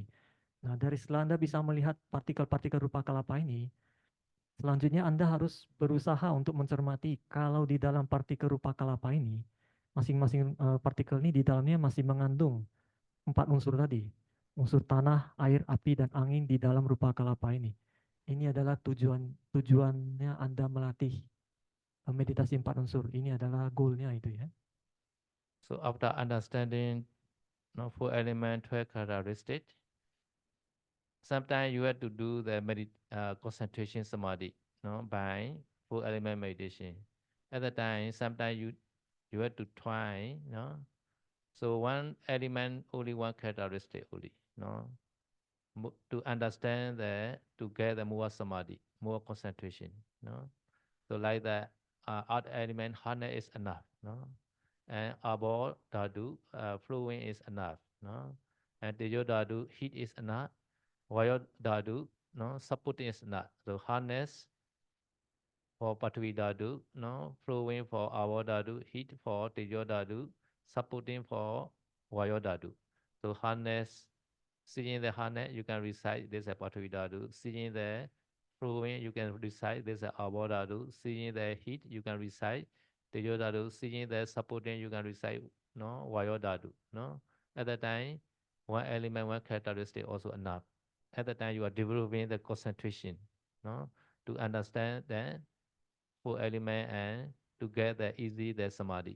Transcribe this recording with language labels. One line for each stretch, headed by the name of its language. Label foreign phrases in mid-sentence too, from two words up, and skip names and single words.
Indonesian: Nah, dari setelah Anda bisa melihat partikel-partikel
Pali: rupa kelapa
Indonesian: ini, selanjutnya Anda harus berusaha untuk mencermati kalau di dalam partikel
Pali: rupa kelapa
Indonesian: ini, masing-masing partikel ini di dalamnya masih mengandung 4 unsur tadi. Unsur tanah, air, api, dan angin di dalam
Pali: rupa kelapa
Indonesian: ini. Ini adalah tujuannya Anda melatih meditasi 4 unsur. Ini adalah goalnya itu ya.
English: So after understanding 4 element 12 characteristic, sometimes you have to do the concentration samadhi, by 4 element meditation. At the time, sometimes you have to try, So 1 element, only 1 characteristic only, to understand to get the more samadhi, more concentration, So like that, odd element, hardness is enough, And
Pali: abo dhatu,
English: flowing is enough, And
Pali: tejo dhatu,
English: heat is enough.
Pali: Vayo dhatu,
English: supporting is enough. So hardness for
Pali: Patwi dhatu,
English: flowing for
Pali: abo dhatu,
English: heat for
Pali: tejo dhatu,
English: supporting for
Pali: Vayo dhatu.
English: So hardness, seeing the hardness, you can recite this as
Pali: Patwi dhatu.
English: Seeing the flowing, you can recite this as
Pali: abo dhatu.
English: Seeing the heat, you can recite
Pali: tejo dhatu.
English: Seeing the supporting, you can recite
Pali: Vayo dhatu.
English: At that time, 1 element, 1 characteristic also enough. At that time, you are developing the concentration, to understand that four element and to get the easy the samadhi.